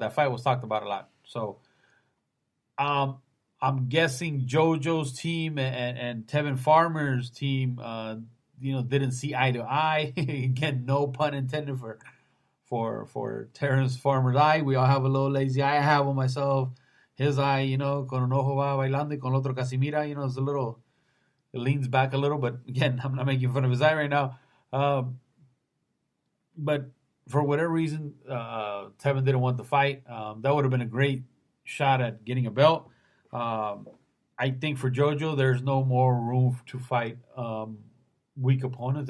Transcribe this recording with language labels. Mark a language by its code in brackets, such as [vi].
[en] That fight was talked about a lot. So, I'm guessing Jojo's team and Tevin Farmer's team, didn't see eye to eye. Again, no pun intended for Terrence Farmer's eye. We all have a little lazy eye. I have one myself. His eye, [es] con un ojo va bailando y con el otro casi mira. [en] It's it leans back a little. But again, I'm not making fun of his eye right now. But for whatever reason, Tevin didn't want the fight. That would have been a great shot at getting a belt. I think for Jojo, there's no more room to fight weak opponents.